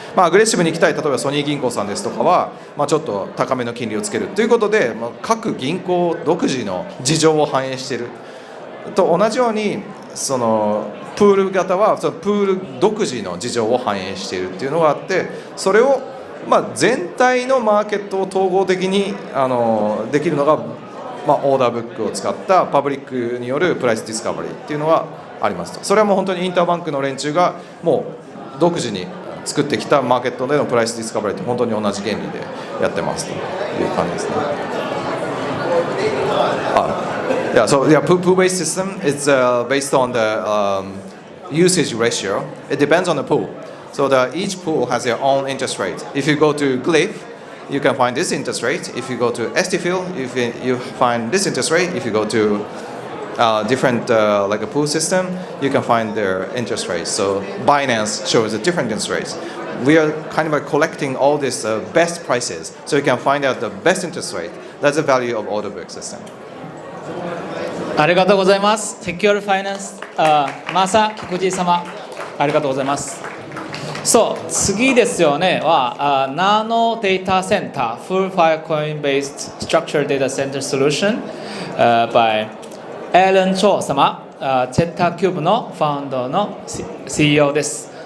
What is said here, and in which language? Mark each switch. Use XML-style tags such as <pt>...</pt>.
<ja>アグレッシブに行きたい、例えばソニー銀行さんですとかは、ちょっと高めの金利をつけるということで、各銀行独自の事情を反映していると同じように、そのプール型はそのプール独自の事情を反映しているっていうのがあって、それを全体のマーケットを統合的にできるのが、オーダーブックを使ったパブリックによるプライスディスカバリーっていうのはありますと。それはもう本当にインターバンクの連中がもう独自に作ってきたマーケットでのプライスディスカバリーって本当に同じ原理でやってますという感じですね。</ja> <en>Yeah, so pool-based system is based on the usage ratio. It depends on the pool. So each pool has their own interest rate. If you go to Glyph, you can find this interest rate. If you go to STFIL, you find this interest rate. If you go to different like a pool system, you can find their interest rates. So Binance shows the different interest rates. We are kind of collecting all these best prices, so you can find out the best interest rate. That's the value of order book system.</en> <ja>ありがとうございます。Secure Finance、マサキクジ様、ありがとうございます。そう、次ですよねは、Nano Datacenter Full Filecoin-based Structured Datacenter Solution、by Allen Cho 様、ZetaCube のファウンドの CEO です。</ja>